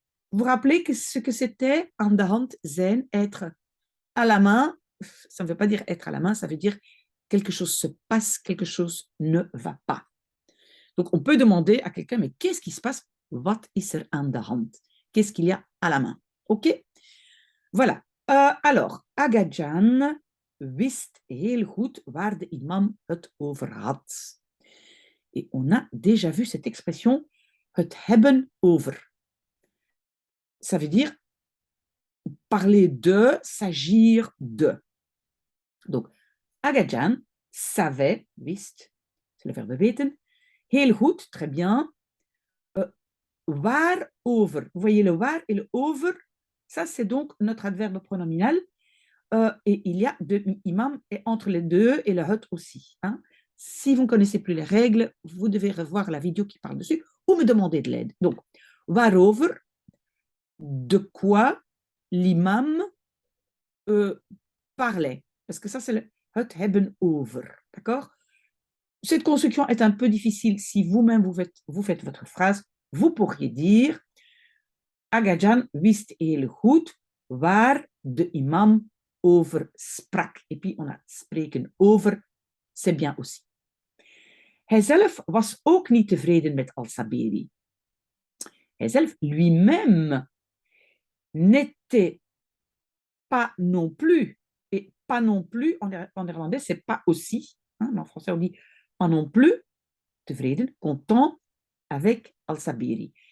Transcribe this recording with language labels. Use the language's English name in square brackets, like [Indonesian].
[French] Vous vous rappelez que ce que c'était [Dutch] aan de hand zijn, [French] être à la main, ça ne veut pas dire être à la main, ça veut dire quelque chose se passe, quelque chose ne va pas. Donc, on peut demander à quelqu'un, mais qu'est-ce qui se passe? [Dutch] Wat is er aan de hand? [French] Qu'est-ce qu'il y a à la main? OK? Voilà. [Dutch] Alors, Agadjan wist heel goed waar de imam het over had. [French] Et on a déjà vu cette expression, [Dutch] het hebben over. [French] Ça veut dire parler de, s'agir de. Donc, Agadjan savait, wist, c'est le verbe weten, [Dutch] heel goed, [French] très bien, waarover. Vous voyez le waar et le over, ça c'est donc notre adverbe pronominal. Et il y a deux imams et entre les deux et le het aussi. Hein. Si vous ne connaissez plus les règles, vous devez revoir la vidéo qui parle dessus ou me demander de l'aide. Donc, waarover, de quoi l'imam parlait. Parce que ça, c'est le [Dutch] het hebben over. [French] D'accord? Cette construction est un peu difficile. Si vous-même vous faites votre phrase, vous pourriez dire [Dutch] Agajan wist heel goed waar de imam over sprak. [French] Et puis on a [Dutch] spreken over, [French] c'est bien aussi. [Dutch] Hijzelf was ook niet tevreden met Al-Saberi. [French] Hijzelf lui-même n'était pas non plus, et pas non plus, en néerlandais, c'est pas aussi, hein, mais en français on dit pas non plus, tevreden, content avec Al-Saberi.